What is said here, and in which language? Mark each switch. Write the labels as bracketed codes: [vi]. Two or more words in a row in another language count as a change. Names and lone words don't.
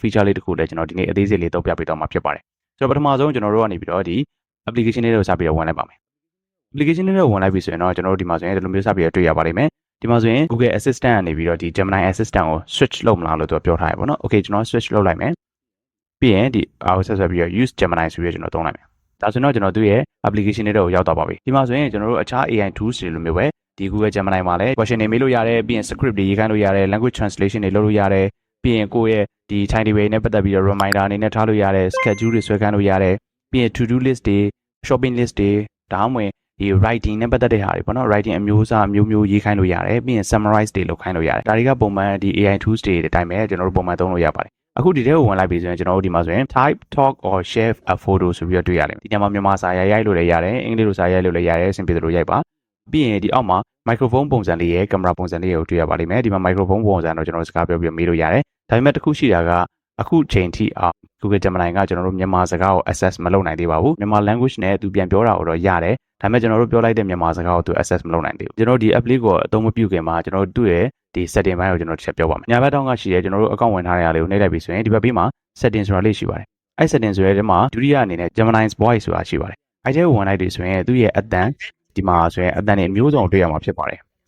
[my] feature လေးတစ်ခုလည်းကျွန်တော်ဒီနေ့အသေးစိတ်လေးသုံးပြပေးတော့မှာဖြစ်ပါတယ်ဆိုတော့ပထမဆုံးကျွန်တော်တို့ကနေပြီးတော့ဒီ application လေးကိုစပြီးတော့ဝင်လိုက်ပါမယ် application လေးကိုဝင်လိုက်ပြီဆိုရင်တော့ကျွန်တော်တို့ဒီမှာဆိုရင်ဒီလိုမျိုးစပြီးတော့တွေ့ရပါလိမ့်မယ်ဒီမှာဆိုရင် Google Assistant ကနေပြီးတော့ဒီ Gemini Assistant ကို switch လုပ်မလားလို့သူပြောထားရပါတော့ Okay ကျွန်တော် switch လုပ်လိုက်မယ်ပြီးရင်ဒီအားဆက်ဆက်ပြီးတော့ [en] use Gemini [my] ဆိုပြီးတော့ကျွန်တော်သုံးလိုက်မယ်ဒါဆိုတော့ကျွန်တော်သူ့ရဲ့ application လေးတော့ရောက်တော့ပါပြီဒီမှာ ဆိုရင်ကျွန်တော်တို့အခြား [en] AI tools [my] တွေလိုမျိုးပဲဒီ Google Gemini မှာလည်း question တွေမေးလို့ရတယ်ပြီးရင် script တွေရေးခိုင်းလို့ရတယ် [en] language translation [my] တွေလုပ်လို့ရတယ်ပြီးရင်ကိုယ့်ရဲ့ဒီ timetable နဲ့ပတ်သက်ပြီးတော့ reminder အနေနဲ့ထားလို့ရတယ် schedule တွေဆွဲခိုင်းလို့ရတယ်ပြီးရင် [en] to do list [my] တွေ [en] shopping list [my] တွေဒါမှမဟုတ်ဒီ writing နဲ့ပတ်သက်တဲ့ဟာတွေပေါ့ နော် writing အမျိုးအစားအမျိုးမျိုးရေးခိုင်းလို့ရတယ်ပြီးရင် summarize တွေလုပ်ခိုင်းလို့ရတယ်ဒါတွေကပုံမှန်ဒီ [en] AI tools [my] တွေအတိုင်းပဲကျွန်တော်တို့ပုံမှန်သုံးလို့ရပါတယ်အခုဒီထဲကိုဝင်လိုက်ပြီဆိုရင်ကျွန်တော်တို့ဒီမှာဆိုရင် [en] type talk or share a photo [my] ဆိုပြီးတော့တွေ့ရတယ် ဒီညမှာမြန်မာစာရိုက်လို့လည်းရတယ်အင်္ဂလိပ်လိုစာရိုက်လို့လည်းရတယ်အဆင်ပြေတယ်လို့ရိုက်ပါပြီးရင်ဒီအောက်မှာ microphone ပုံစံလေးရဲ့ camera ပုံစံလေးကိုတွေ့ရပါလိမ့်မယ်ဒီမှာ microphone ပုံစံတော့ကျွန်တော်စကားပြော ပြီးမေးလို့ရတယ်ဒါပေမဲ့တစ်ခုရှိတာကအခုချိန်ထိGoogle Gemini ကကျွန်တော်တို့မြန်မာစကားကို access မလုပ်နိုင်သေးပါဘူးမြန်မာ language နဲ့သူပြန်ပြောတာကိုတော့ရတယ်ဒါပေမဲ့ကျွန်တော်တို့ပြောလိုက်တဲ့မြန်မာစကားကိုသူ access မလုပ်နိုင်သေးဘူးကျွန်တော်ဒီ app လေးကိုအသုံးမပြုခင်မှာကျွန်တော်တို့ရဲ့ဒီ setting ဘိုင်းကိုကျွန်တော်တစ်ချက်ပြောပါမယ်ညာဘက်တောင်းကရှိတယ်ကျွန်တော်တို့ account ဝင်ထားတဲ့အားလေးကိုနှိပ်လိုက်ပြီဆိုရင်ဒီဘက်ဘေးမှာ setting ဆိုတာလေးရှိပါတယ်အဲ့ setting ဆိုရဲထဲမှာဒုတိယအနေနဲ့ [en] Gemini's voice [my] ဆိုတာရှိပါတယ်အဲ့ဒီကိုဝင်လိုက်ပြီဆိုရင်သူ့ရဲ့အတန်ဒီမှာဆိုရင်အတန်တွေအမျိုးစုံတွေ့ရမှာဖြစ်ပါတယ်